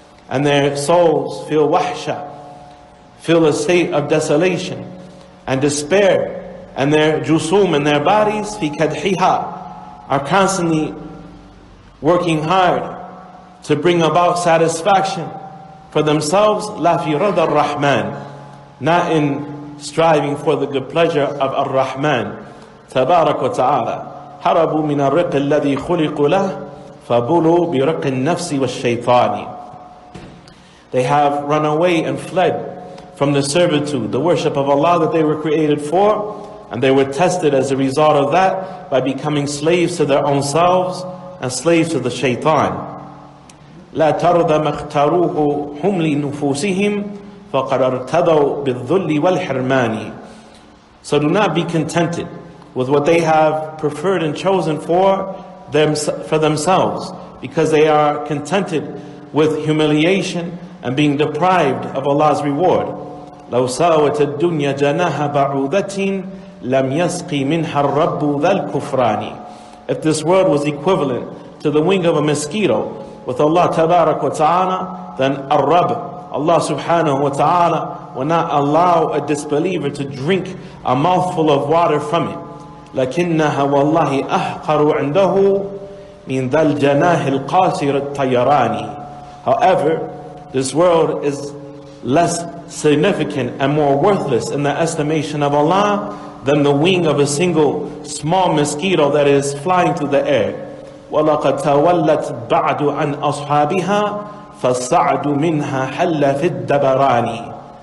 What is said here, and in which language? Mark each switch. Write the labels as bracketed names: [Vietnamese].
[English] And their souls feel wahsha, feel a state of desolation and despair, and their jusum and their bodies [Arabic] فِي كَدْحِهَا [English] are constantly working hard to bring about satisfaction for themselves, [Arabic] لا في رضا الرحمن, [English] not in striving for the good pleasure of Ar-Rahman [Arabic] تبارك وتعالى. هربوا من الرق الذي خلقوا له فبلوا برق النفس والشيطان. [English] They have run away and fled from the servitude, the worship of Allah that they were created for, and they were tested as a result of that by becoming slaves to their own selves and slaves to the shaitan. [Arabic] لا ترضى ما اختاروه هم لنفوسهم فقد ارتضوا بالذل والحرمان. [English] So do not be contented with what they have preferred and chosen for themselves, because they are contented with humiliation and being deprived of Allah's reward. [Arabic] لو ساوت الدنيا جناح بعوضة لم يسقي منها الرب ذا الكفران. [English] If this world was equivalent to the wing of a mosquito, with Allah Tabarak wa Ta'ala, then Ar-Rabb, Allah Subhanahu wa Ta'ala, will not allow a disbeliever to drink a mouthful of water from it. [Arabic] لكنها والله أحقر عنده من ذا الجناح القاصر الطيراني. [English] However, this world is less significant and more worthless in the estimation of Allah than the wing of a single small mosquito that is flying through the air. [Arabic] وَلَقَدْ تَوَلَّتْ بَعْدُ عَنْ أَصْحَابِهَا فَالسَّعْدُ مِنْهَا حَلَّ فِي الدَّبَرَانِ.